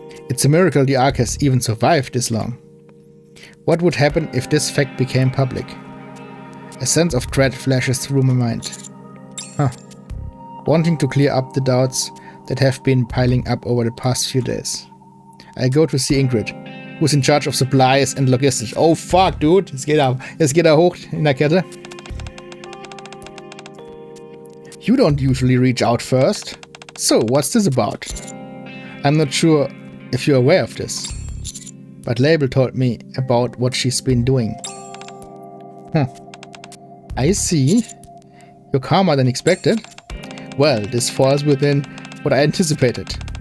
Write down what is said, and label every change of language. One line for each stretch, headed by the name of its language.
English: It's a miracle the Ark has even survived this long. What would happen if this fact became public? A sense of dread flashes through my mind. Wanting to clear up the doubts that have been piling up over the past few days. I go to see Ingrid, who's in charge of supplies and logistics. Oh fuck, dude,
German: jetzt geht er hoch in der Kette.
English: You don't usually reach out first. So, what's this about? I'm not sure if you're aware of this, but Label told me about what she's been doing. I see. You're calmer than expected. Well, this falls within what I anticipated.